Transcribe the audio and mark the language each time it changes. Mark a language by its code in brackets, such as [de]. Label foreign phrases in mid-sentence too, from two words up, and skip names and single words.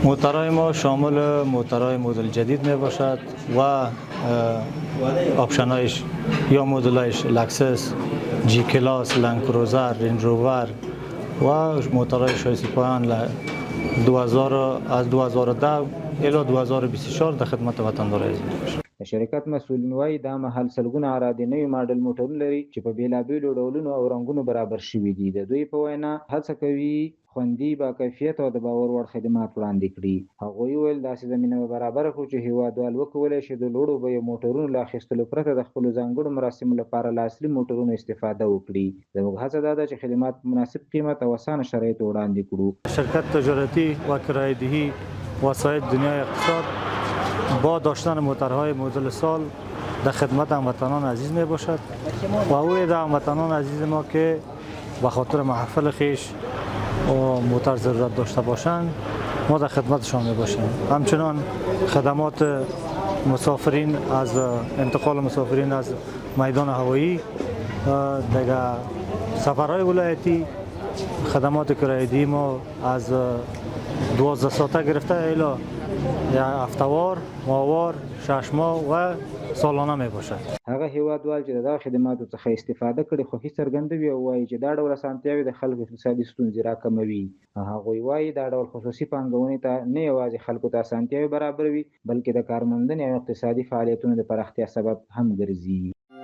[fa] موترهای ما شامل موترهای مدل جدید می باشد و آپشنایش یا مدلایش لکسس، جی کلاس، لند کروزر، رنج روور و موترهای شایسته پایان از 2010 الی 2024 در خدمت وطندار عزیز باشد. [ps] د شرکت مسؤلین وایي دا مهال سلګونه عرادې نوي ماډل موټرونه لري چې په بېلابېلو ډولونو او رنګونو برابر شوي دي. د دوی په وینا هڅه کوي خوندي، باکیفیت او د باور وړ خدمات وړاندې کړي. هغوی ویل داسې زمینه به برابره کړو چې هیوادوال وکولی شي د لوړو بیو موټرونو له اخیستلو پرته د خپلو ځانګړو مراسمو لپاره له اصلي موټرونو استفاده وکړي. زموږ هڅه دا ده چې خدمات په مناسب قیمت او اسانه شرایطو وړاندې کړو. [fa] شرکت تجارتی و کرایه‌دهی وسایط دنیای اقتصاد با داشتن موترهای مدل سال در خدمت هموطنان عزیز می باشد و اوید هموطنان عزیز ما که به خاطر محفل خویش و موتر ضرورت داشته باشند ما در خدمتشان می باشیم. همچنان خدمات مسافرین از انتقال مسافرین از میدان هوایی دیگه سفرهای ولایتی، خدمات کرایه‌دهی ما از 12 ساعته گرفته الی هفته‌وار، ماهوار، 6 ماه و سالانه می باشد. [ps] هغه هیوادوال چې دغه خدماتو څخه استفاده کړي خوښي څرګندوي او وایي چې دا ډول اسانتیاوې د خلکو اقتصادي ستونزې راکموي. هغوی وایي دا ډول خصوصي پانګونې ته نه یوازې خلکو ته اسانتیاوې برابروي بلکې د کارموندنې او اقتصادي فعالیتونو د پراختیا سبب هم ګرځي.